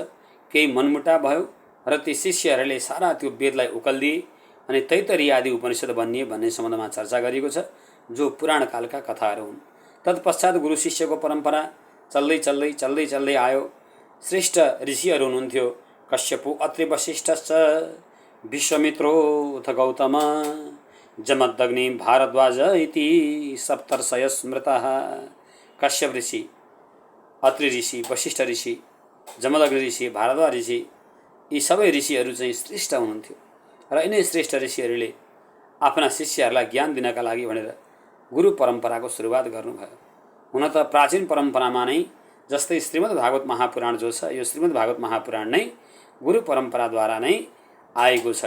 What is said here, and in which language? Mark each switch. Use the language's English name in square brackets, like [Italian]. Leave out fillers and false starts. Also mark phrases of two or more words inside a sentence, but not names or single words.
[Nepali] केही मनमुटाव भयो र ती शिष्यहरूले सारा त्यो वेदलाई उकल्दिए अनि तैत्तरीय आदि उपनिषद बनिए भन्ने सम्बन्धमा चर्चा गरिएको छ, जो पुराण कालका कथाहरू हुन्। तत्पश्चात गुरु शिष्यको परम्परा चल्दै चल्दै चल्दै चल्दै आयो। श्रेष्ठ ऋषिहरू हुनुहुन्थ्यो। [Sanskrit] कश्यपो अत्रि वशिष्ठश्च विश्वामित्रो उत गौतम जमदग्नि भारद्वाज इति सप्तर्षय स्मृतः। [Nepali] कश्यप ऋषि, अत्रि ऋषि, वशिष्ठ ऋषि, जमदग्नि ऋषि, भारद्वाज ऋषि, यी सबै ऋषिहरू चाहिँ श्रेष्ठ हुनुहुन्थ्यो र यिनै श्रेष्ठ ऋषिहरूले आफ्ना शिष्यहरूलाई ज्ञान दिनका लागि भनेर गुरु परम्पराको सुरुवात गर्नुभयो। हुन त प्राचीन परम्परामा नै जस्तै श्रीमद् भागवत महापुराण जो छ, यो श्रीमद् भागवत महापुराण नै गुरु परम्पराद्वारा नै आएको छ।